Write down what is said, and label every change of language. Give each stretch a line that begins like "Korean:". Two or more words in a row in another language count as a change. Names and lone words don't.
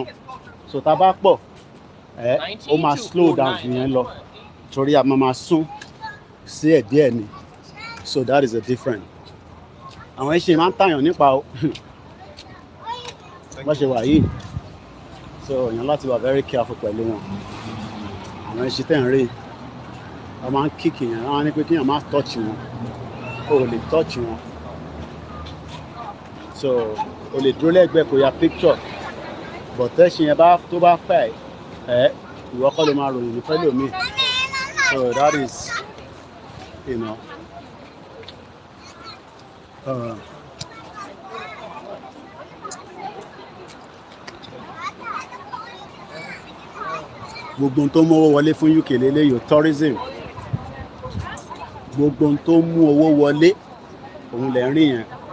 Yoruba: So tá bá pọ̀ ó máa
English: slow down
Yoruba: jù yẹn lọ torí a máa sún sí ẹ̀ díẹ̀ ni.
English: So that is a different.
Yoruba: Àwọn ẹṣin máa ń tàyàn nípa bó ṣe wà yìí. So èèyàn láti wà
English: very careful
Yoruba: pẹ̀lú wọn. Àwọn ẹṣin tẹ̀ ń rí wọ́n máa ń kíkì yẹn, wọ́n á ní pé kí èèyàn má touch wọn, o lè touch wọn. So o lè dúró lẹ́gbẹ̀ẹ́ kó ya picture, but tẹ́sí yẹn tó bá fẹ́ ìwọ kọ́ ló máa ròyìn ní fẹ́lẹ́ omi.
English: So that is,
Yoruba: gbogbo tó mú owó wọlé fún UK lélẹ́yìí tourism. Gbogbo tó mú owó wọlé òun lè rí yẹn.